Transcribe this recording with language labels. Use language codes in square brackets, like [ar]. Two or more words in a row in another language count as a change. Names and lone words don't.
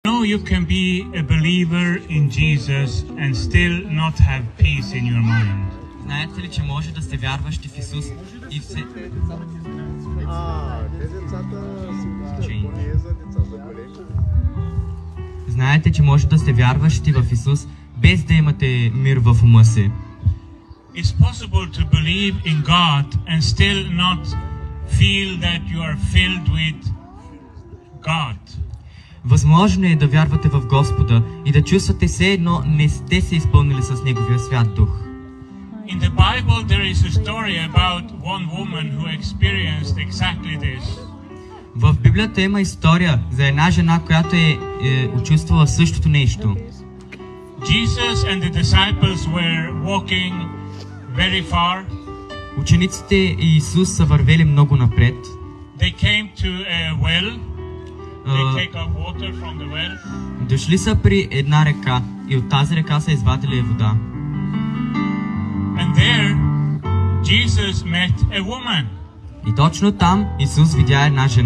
[en] know you can be a believer in Jesus and still not have peace in your mind. [bg] Знаете ли, че може да сте вярващи в Исус и все... Знаете, че може да сте вярващи в Исус, без да имате мир в ума си. [en] It's possible to believe in God and still not feel that you are filled with God. [bg] Възможно е да вярвате в Господа и да чувствате все едно не сте се изпълнили с Неговия свят дух. [en] In the Bible there is a story about one woman who experienced exactly this. [bg] В Библията има история за една жена, която е учувствала същото нещо. [en] Jesus and the disciples were walking very far. [bg] Учениците и Исус са вървели много напред. [en] They came to a well. They take up water from the well. [bg] Дошли са при една река и от тази река са извадили вода. [en] And there Jesus met a woman. [bg] И точно там Исус видя една жена.